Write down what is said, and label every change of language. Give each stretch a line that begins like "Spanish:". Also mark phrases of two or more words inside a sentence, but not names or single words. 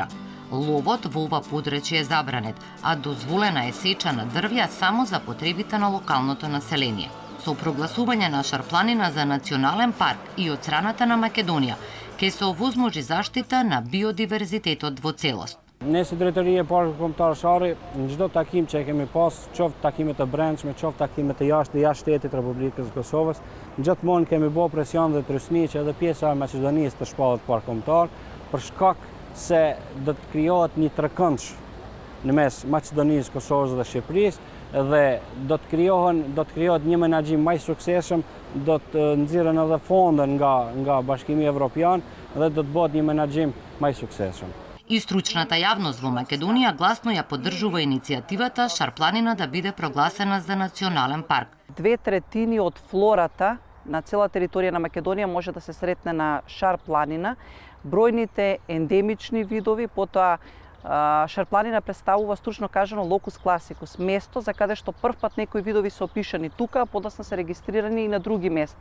Macedonian: Ловот во ова подрачје е забранет, а дозволена е сеча на дрвја само за потребите на локалното население. Со прогласување на Шарпланина за национален парк и од страната на Македонија, ќе се овозможи заштита на биодиверзитетот во целост.
Albanian: Ne si drejtoria e Parkut Kombëtar Shari, në çdo takim që e kemi pas, qoftë takime të brendshme, qoftë takime të jashtë shtetit Republikës Kosovës, gjithmonë kemi bërë presion dhe trysni që edhe pjesa e Maqedonisë të shpallet Park Kombëtar, për shkak se do të krijohet një trekëndsh në mes Maqedonisë, Kosovës dhe Shqipërisë dhe do të krijohet një menaxhim më i suksesshëm, do të nxirren edhe fonde nga Bashkimi Evropian dhe do të bëhet një menaxhim më i suksesshëm.
Macedonian: И стручната јавност во Македонија гласно ја поддржува иницијативата Шарпланина да биде прогласена за национален парк. 2/3 од флората на цела територија на Македонија може да се сретне на Шарпланина. Бројните ендемични видови, потоа Шарпланина представува стручно кажано
Latin: locus classicus,
Macedonian: место за каде што првпат некои видови се опишани тука, а подоцна се регистрирани и на други места.